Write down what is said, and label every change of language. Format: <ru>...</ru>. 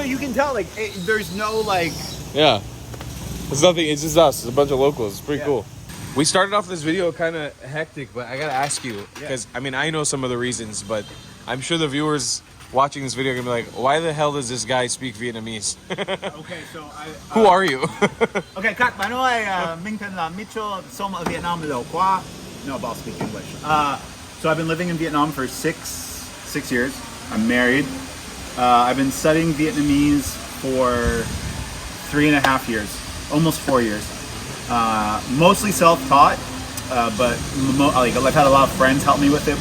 <en>You can tell like there's no like. Yeah, it's nothing. It's just us. It's a bunch of locals. It's pretty cool. We started off this video kind of hectic, but I gotta ask you because I mean I know some of the reasons, but I'm sure the viewers watching this video are gonna be like, why the hell does this guy speak Vietnamese? Okay, so Who are you?</en> <vi>Okay, các bạn ơi, mình tên là Mitchel, sống ở Việt Nam lâu quá.</vi> <en>No, I'll speak English. So I've been living in Vietnam for six years. I'm married. I've been studying Vietnamese for 3.5 years, almost 4 years. Mostly self-taught, but I've had a lot of friends help me with it.</en>